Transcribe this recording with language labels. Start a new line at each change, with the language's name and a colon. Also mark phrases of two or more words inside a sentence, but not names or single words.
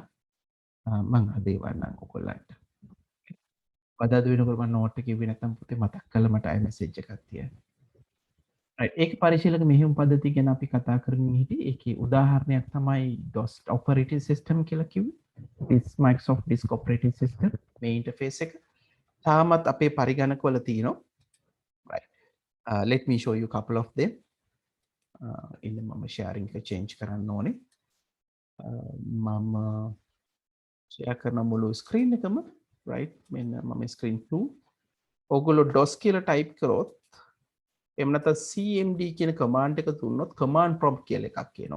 Sinhala: මම අද එවන්නම් ඔයගොල්ලන්ට. අද වෙනකොට මම නෝට් එක එව්වේ නැත්නම් පුතේ මතක් කරලා මට අය මැසේජ් එකක් තියන්න.
English: right.
Sinhala: ඒක පරිශීලක මෙහෙයුම් පද්ධතිය ගැන අපි කතා කරමින් හිටියේ. ඒකේ උදාහරණයක් තමයි
English: DOS operating system
Sinhala: කියලා කිව්වේ.
English: this Microsoft disk operating system
Sinhala: මේ ඉන්ටර්ෆේස් එක තාමත් අපේ පරිගණකවල තියෙනවා.
English: right. Let me show you a couple of them.
Sinhala: ඉන්න මම sharing එක change කරන්න ඕනේ. මම share කරන මුළු screen එකම right මෙන්න මම screen 2 ඔයගොල්ලෝ DOS කියලා type කරොත් එහෙම නැත්නම් cmd කියන command එක දුන්නොත්
English: command prompt
Sinhala: කියලා එකක් එනවා.